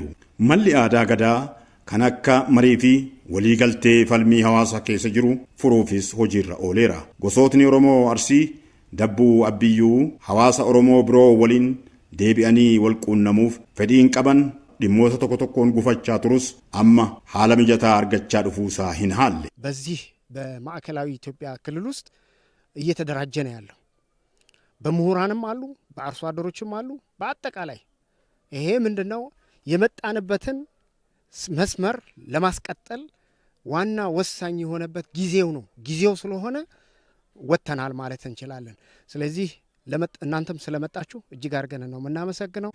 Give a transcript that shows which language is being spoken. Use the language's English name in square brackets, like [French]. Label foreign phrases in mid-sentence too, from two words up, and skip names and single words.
[Oromo] Malli aadaa gadaa kan akka marii fi waliigaltee falmii hawaasa keessa jiru furuufis hojiirra ooleera. Gosootni Oromoo Arsii Dabbuu Abbiyyuu hawaasa Oromoo biroo waliin deebi'anii walquunnamuuf fedhiin qaban dhimmoota tokko tokkoon gufachaa turus amma haala mijataa argachaa dhufuusaa hin haalle. [Amharic] በዚህ በማዕከላዊ ኢትዮጵያ ክልል ውስጥ እየተደራጀ ነው ያለው። በምሁራንም አሉ፣ በአርሶ አደሮችም አሉ። በአጠቃላይ ይሄ ምንድነው የመጣንበትን መስመር ለማስቀጠል ዋና ወሳኝ የሆነበት ጊዜው ነው። ጊዜው ስለሆነ ወተናል ማለት እንችላለን። ስለዚህ እናንተም ስለመጣችሁ እጅግ አድርገን ነው የምናመሰግነው።